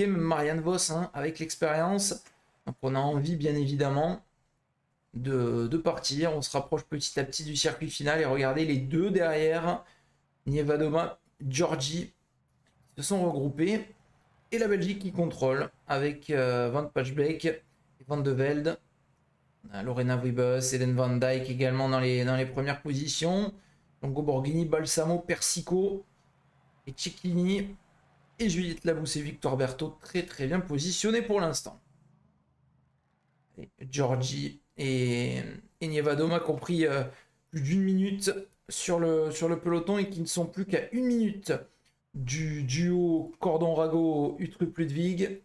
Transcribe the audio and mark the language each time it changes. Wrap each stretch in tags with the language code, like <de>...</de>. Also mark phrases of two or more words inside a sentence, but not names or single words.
<fr>Même Marianne Vos hein, avec l'expérience. Donc on a envie bien évidemment de partir. On se rapproche petit à petit du circuit final et regardez les deux derrière, Nievadoma, Georgie, se sont regroupés. Et la Belgique qui contrôle avec Van Pachbeek et Van de Velde. Lorena Wiebes, Eden Van Dijk également dans les premières positions. Longo Borghini, Balsamo, Persico et Cecchini. Et Juliette Labousse et Victor Berthaud très bien positionnés pour l'instant. Georgie et Nievadoma qui ont pris plus d'1 minute sur le peloton et qui ne sont plus qu'à 1 minute du duo Cordon-Rago-Uttrup-Ludwig.</fr>